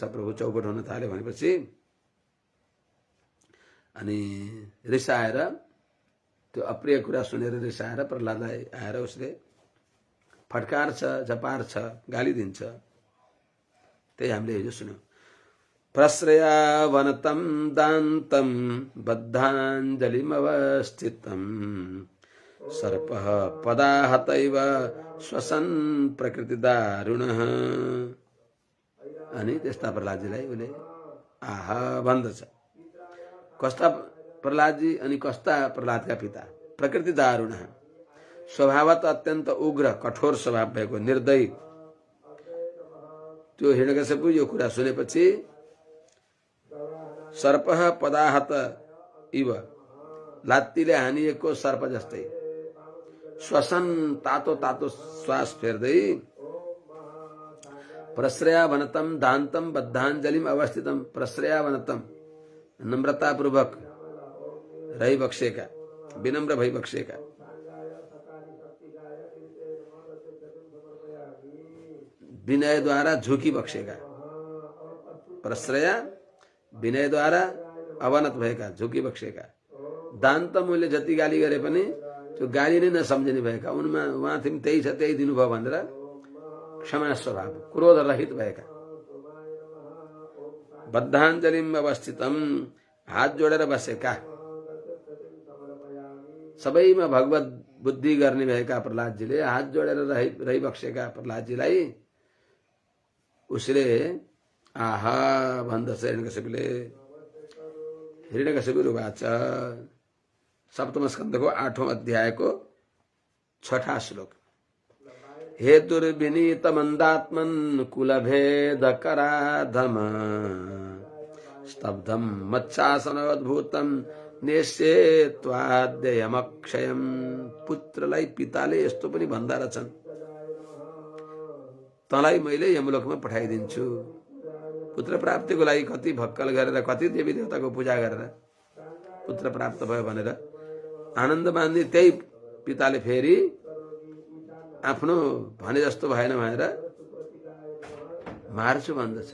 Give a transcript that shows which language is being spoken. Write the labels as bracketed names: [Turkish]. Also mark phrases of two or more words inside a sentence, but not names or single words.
[Nepali] प्रभु चौपट हुन थाल्यो भनेपछि अनि रिसाएर त्यो अप्रिय कुरा सुनेर रिसाएर प्रहलादलाई आएर उसले फटकार्छ, झपार्छ, गाली दिन्छ। त्यही हामीले हिजो सुन्यौं। [Sanskrit] प्रश्रया वनतं दान्तं बद्धाञ्जलिमवस्थितं सर्पः पदाहतैव श्वसन् प्रकृतिदारुणः। [Nepali] अनि त्यस्ता प्रहलादजीलाई उसले आहा भन्दछ। कस्ता प्रहलादजी अनि कस्ता प्रहलादका पिता? प्रकृति दारुण, स्वभावत अत्यन्त उग्र कठोर स्वभाव भएको निर्दयी। त्यो हिरण्यकशिपु यो कुरा सुनेपछि [Sanskrit] सर्पः पदाहत इव, [Nepali] लात्तीले हानिएको सर्प जस्तै, श्वसन तातो तातो श्वास फेर्दै, [Sanskrit] प्रश्रया वनतम दान्तम बद्धाञ्जलिम अवस्थितम, प्रश्रया वनतम [Nepali] नम्रतापूर्वक रही बक्सेका, विनम्र भई बक्सेका, विनयद्वारा झुकी बक्सेका। प्रश्रया विनयद्वारा अवनत भएका, झुकी बक्सेका। दान्त मूल्य जति गाली गरे पनि त्यो गाली नै नसम्झिने भएका, उनमा उहाँथि त्यही छ त्यही दिनुभयो भनेर क्षमा स्वभाव, क्रोध रहित भएका। [Sanskrit] बद्धाञ्जलिम अवस्थितम, [Nepali] हात जोडेर बसेका, सबैमा भगवत बुद्धि गर्ने भएका प्रहलादजीले हात जोडेर रही बक्सेका प्रहलादजीलाई उसले आहा भन्दछ। हिरण्यकशिपुले हिरण्यकशिपुरुवाच, सप्तम स्कन्धको 8औं अध्यायको 6ठा श्लोक। [Sanskrit] हेतुर्विनीत मन्दात्मन् कुलभेदकराधम स्तब्धं मच्छासनोद्भूतं नेष्ये त्वाद्ययमक्षयम्। [Nepali] पुत्रलाई पिताले यस्तो पनि भन्दा रहेछन्, तँलाई मैले यमलोकमा पठाइदिन्छु। पुत्र प्राप्तिको लागि कति भक्कल गरेर, कति देवी देवताको पूजा गरेर पुत्र प्राप्त भयो भनेर आनन्द मान्ने त्यही पिताले फेरि आफ्नो भने जस्तो भएन भनेर मार्छु भन्दछ।